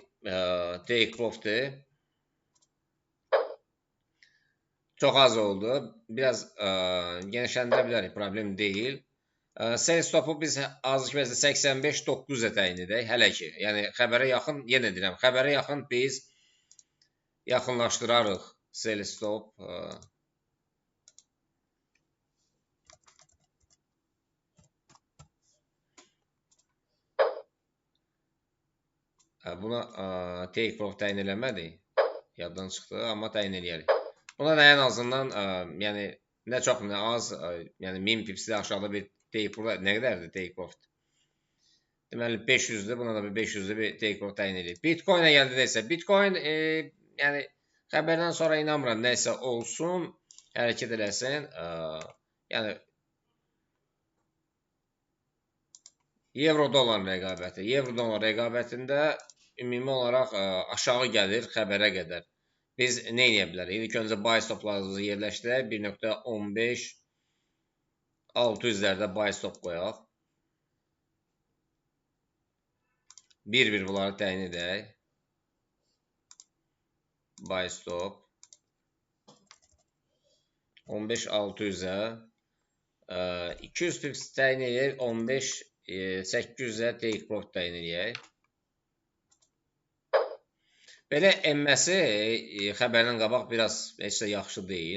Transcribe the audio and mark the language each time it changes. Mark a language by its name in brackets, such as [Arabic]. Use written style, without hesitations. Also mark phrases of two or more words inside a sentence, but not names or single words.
[English] Take profit. [Azerbaijani] Çox az oldu. Biraz genişləndirə bilərik, problem deyil. [English] Sell stopu [Azerbaijani] biz azı ki 85-900-ə təyin edək, hələ ki. Yəni xəbərə yaxın, yenə deyirəm, xəbərə yaxın biz yaxınlaşdırarıq [English] sell stop. [Azerbaijani] Buna [English] take profit [Azerbaijani] təyin eləmədik. Yaddan çıxdı, amma təyin eləyərik. Buna da ən azından, yəni nə çox, nə az, yəni 1000 pipsdə aşağıda bir [English] take profit, [Azerbaijani] nə qədərdir [English] take profit? [Azerbaijani] Deməli 500-dür, buna da bir 500-də bir [English] take profit [Azerbaijani] təyin edirik. Bitcoin-ə gəldi isə, Bitcoin, yəni xəbərdən sonra inanmıram, nəsə olsun, hərəkət eləsin. Yəni Euro-dolar rəqabəti. Euro-dolar rəqabətində ümumi olaraq aşağı gəlir xəbərə qədər. Biz nə edə bilərik? İlk öncə [English] buy stoplarımızı [Azerbaijani] yerləşdirək. 1.15 600-lərdə [English] buy stop [Azerbaijani] qoyaq. 1-1 bunları təyin edək. [English] Buy stop [Azerbaijani] 15 600-ə 200 pips təyin edək. 15 800-ə [English] take profit [Azerbaijani] təyin edək. Belə enməsi xəbərdən qabaq biraz heç də yaxşı deyil.